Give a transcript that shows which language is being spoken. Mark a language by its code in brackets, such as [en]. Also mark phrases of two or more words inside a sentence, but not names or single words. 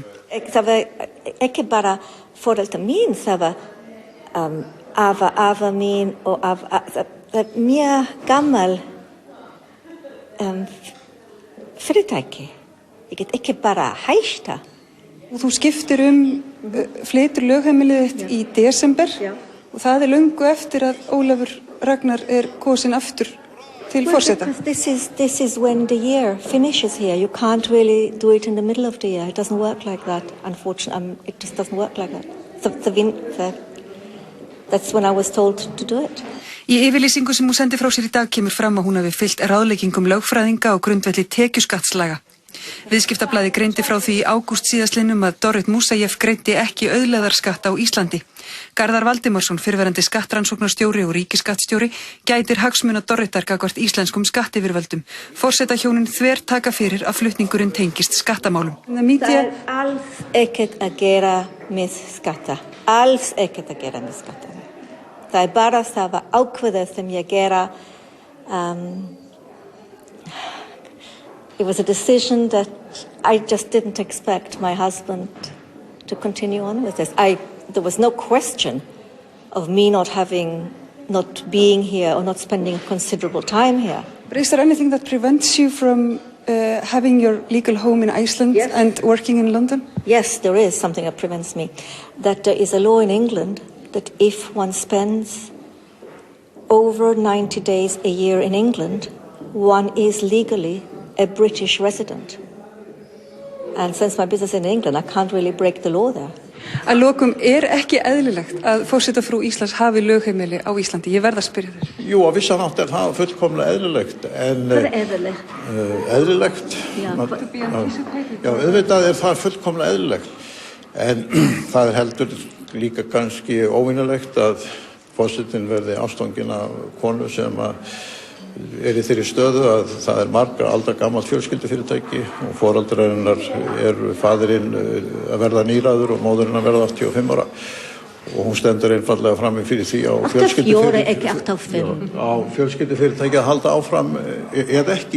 [is] Það var ekki bara foreldrar mín, það var afa mín og það er mjög gammal fyrirtæki. Ég get ekki bara hætta. Og þú skiptir flytur lögheimilið þitt í desember og það er löngu eftir að Ólafur Ragnar er kosinn aftur til forseta. [en] This is when the year finishes here. You can't really do it in the middle of the year. It doesn't work like that, unfortunately. It just doesn't work like that. That's when I was told to do it. [is] Í yfirlýsingu sem hún sendi frá sér í dag kemur fram að hún hafi fylgt ráðleggingum lögfræðinga á grundvelli tekjuskattslaga. Viðskiptablaðið greindi frá því í ágúst síðastliðnum að Dorrit Moussaieff greiddi ekki auðlegðarskatt á Íslandi. Garðar Valdimarsson, fyrrverandi skattrannsóknarstjóri og ríkisskattstjóri, gætir hagsmuna Dorritar gagnvart íslenskum skattyfirvöldum. Forsetahjónin þvertaka fyrir að flutningurinn tengist skattamálum. Það er alls ekkert að gera með skatta. Alls ekkert að gera með skatta. Það er bara það ákveðið sem ég gera. [en] It was a decision that I just didn't expect my husband to continue on with this. There was no question of me not being here or not spending a considerable time here. But is there anything that prevents you from having your legal home in Iceland and working in London? Yes, there is something that prevents me. That there is a law in England that if one spends over 90 days a year in England, one is legally a British resident. And since my business in England, I can't really break the law there. [is] Að lokum ekki eðlilegt að forsetafrú Íslands hafi lögheimili á Íslandi. Ég verð að spyrja þér. Jú, á vissan hátt er það fullkomlega eðlilegt. Hvað er eðlilegt? Eðlilegt? Já, auðvitað er það fullkomlega eðlilegt. En það er heldur líka kannski óvinulegt að forsetinn verði ástfanginn af konu sem er í þeirri stöðu að það er margra aldagamalt fjölskyldufyrirtæki og foreldrar hennar faðirinn að verða níræður og móðurinn að verða 85 ára og hún stendur einfallega frammi fyrir því á fjölskyldufyrirtæki að halda áfram eða ekki.